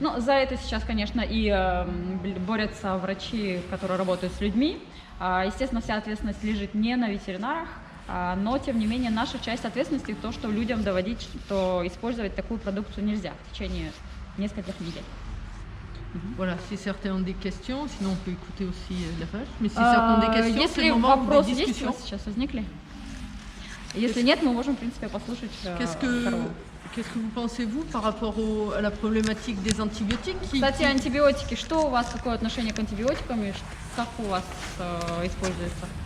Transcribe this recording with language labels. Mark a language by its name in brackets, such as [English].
[Russian] Ну, за это сейчас, конечно, и борются врачи, которые работают с людьми. Естественно, вся ответственность лежит не на ветеринарах, но, тем не менее, наша часть ответственности в том, что людям доводить, что использовать такую продукцию нельзя в течение нескольких недель. [French] Voilà, si certains ont des questions, sinon on peut écouter aussi la vache. Mais si certains ont des questions, c'est le moment où des discussions. [Russian] Сейчас возникли? Если нет, мы можем, в принципе, послушать корову. [French] Qu'est-ce que vous pensez, vous, par rapport à la problématique des antibiotiques [Russian] Кстати, антибиотики. Что у вас, какое отношение к антибиотикам и как у вас используется?